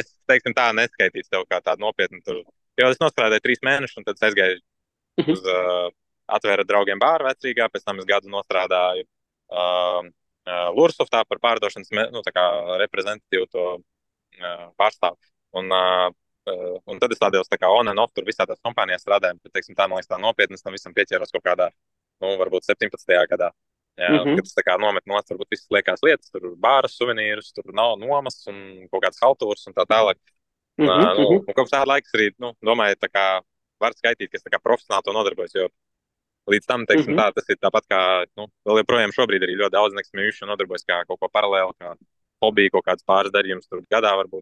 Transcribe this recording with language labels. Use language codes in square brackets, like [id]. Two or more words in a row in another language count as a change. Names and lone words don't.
[lv] es, teiksim, tā neskaitīšu tev kā tādu nopietnu tur, jo es nostrādāju 3 mēnešus, un tad es aizgāju uz atvēra draugiem bāru vecrīgā, pēc tam es gadu nostrādāju Lursoftā par pārdošanas, nu, tā kā reprezentatīvu to pārstāvu. Un tad es tādējos tā kā [en] on and off [lv] tur visā tās kompānijās strādāju, bet, teiksim, tā, man liekas, tā nopietni, es tam visam pieķēros kaut kādā, nu, varbūt 17. gadā. Jā, kad es tā kā nometu nost, varbūt visas liekās lietas, tur bāras, suvenīrus, tur nav nomas un kaut kāds haltūrs un tā tālāk. Un kopš tāda laikas arī, nu, domāju, tā kā var skaitīt, ka es tā kā profesionāli to nodarbojos, jo līdz tam, teiksim, tā, tas ir tāpat kā, nu, vēl joprojām šobrīd arī ļoti daudz nekustamību nodarbojas kā kaut ko paralēli, kā hobiju, kaut kāds pāris darījums tur gadā varbūt.